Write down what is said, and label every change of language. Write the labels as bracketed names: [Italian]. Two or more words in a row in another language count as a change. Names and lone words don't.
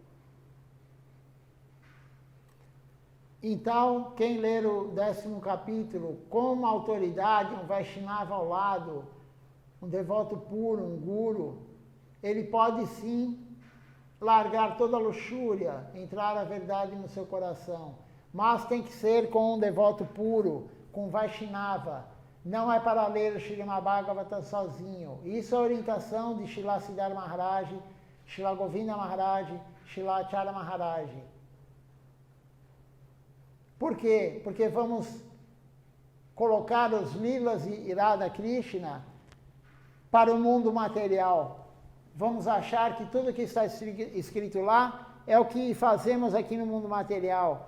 [Portuguese] Então, quem ler o 10º capítulo, com uma autoridade, um Vaishnava ao lado, um devoto puro, um guru, ele pode sim largar toda a luxúria, entrar a verdade no seu coração. Mas tem que ser com um devoto puro, com Vaishnava. Não é para ler o Srimad Bhagavatam sozinho. Isso é a orientação de Srila Siddhar Maharaj, Srila Govinda Maharaj, Srila Acharya Maharaj. Por quê? Porque vamos colocar os lilas e Radha Krishna para o mundo material. Vamos achar que tudo que está escrito lá é o que fazemos aqui no mundo material.